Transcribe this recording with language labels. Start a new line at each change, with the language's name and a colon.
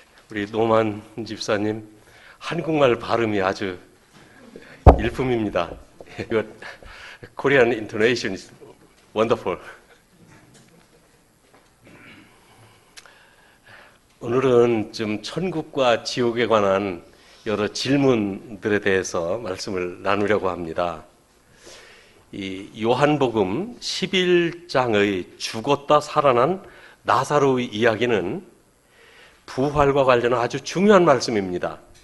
Korean: 우리 노만 집사님 한국말 발음이 아주 일품입니다.
English: Your Korean intonation is wonderful.
Korean: 오늘은 좀 천국과 지옥에 관한 여러 질문들에 대해서 말씀을 나누려고 합니다. 이 요한복음 11장의 죽었다 살아난 나사로의 이야기는 부활과 관련한 아주 중요한 말씀입니다.